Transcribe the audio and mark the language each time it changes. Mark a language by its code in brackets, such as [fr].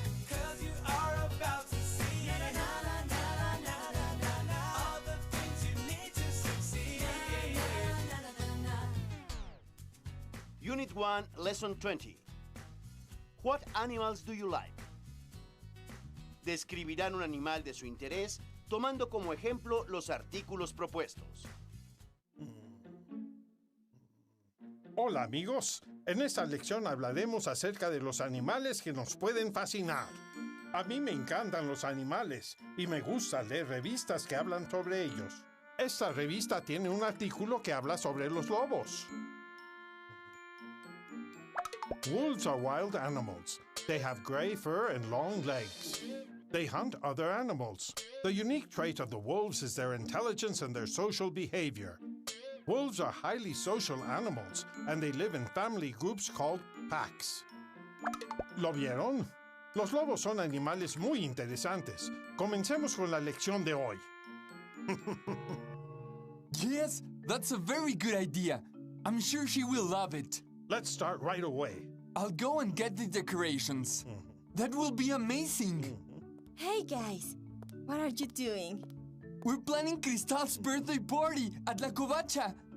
[en] 'Cause you are about to see all the things you need to succeed. Unit 1, Lesson 20. What animals do you like? [es] Describirán un animal de su interés tomando como ejemplo los artículos propuestos. Hola amigos, en esta lección hablaremos acerca de los animales que nos pueden fascinar. A mí me encantan los animales y me gusta leer revistas que hablan sobre ellos. Esta revista tiene un artículo que habla sobre los lobos. [en] Wolves are wild animals. They have gray fur and long legs. They hunt other animals. The unique trait of the wolves is their intelligence and their social behavior. Wolves are highly social animals, and they live in family groups called packs. [es] ¿Lo vieron? Los lobos son animales muy interesantes. Comencemos con la lección de hoy. [en] Yes, that's a very good idea. I'm sure she will love it. Let's start right away. I'll go and get the decorations. That will be amazing. Hey guys, what are you doing? We're planning Cristal's birthday party at La Covacha.